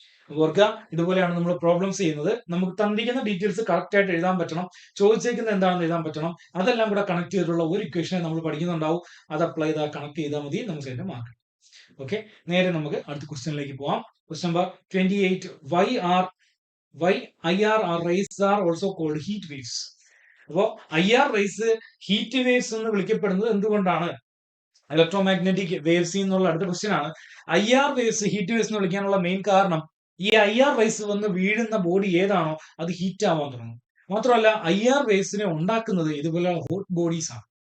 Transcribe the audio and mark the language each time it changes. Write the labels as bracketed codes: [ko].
[ml] ഓർക്കുക, ഇതുപോലെയാണ് നമ്മൾ പ്രോബ്ലംസ് ചെയ്യുന്നത്. നമുക്ക് തന്നിരിക്കുന്ന ഡീറ്റെയിൽസ് കറക്റ്റ് ആയിട്ട് എഴുതാൻ പറ്റണം. ചോദിച്ചേക്കുന്നത് എന്താണെന്ന് എഴുതാൻ പറ്റണം. അതെല്ലാം കൂടെ കണക്ട് ചെയ്തിട്ടുള്ള ഒരു ഇക്വേഷനെ നമ്മൾ പഠിക്കുന്നുണ്ടാവും. അത് അപ്ലൈ ചെയ്താൽ കണക്ട് ചെയ്താൽ മതി, നമുക്ക് അതിന്റെ മാർക്ക്. ഓക്കെ, നേരെ നമുക്ക് അടുത്ത ക്വസ്റ്റ്യനിലേക്ക് പോവാം. Question number 28. [en] Why IR rays are also called heat waves? [ml] അപ്പോ IR റേസ് ഹീറ്റ് വേവ്സ് എന്ന് വിളിക്കപ്പെടുന്നത് എന്തുകൊണ്ടാണ്? ഇലക്ട്രോമാഗ്നറ്റിക് വേവ്സ് എന്നുള്ള അടുത്ത ക്വസ്റ്റ്യൻ ആണ്. IR വേവ്സ് ഹീറ്റ് വേവ്സ് എന്ന് വിളിക്കാനുള്ള മെയിൻ കാരണം ഈ IR റേസ് വന്ന് വീഴുന്ന ബോഡി ഏതാണോ അത് ഹീറ്റ് ആവാൻ തുടങ്ങും. മാത്രമല്ല IR വേവ്സിനെ ഉണ്ടാക്കുന്നത് ഇതുപോലെ ഹോട്ട് ബോഡീസ് ആണ്.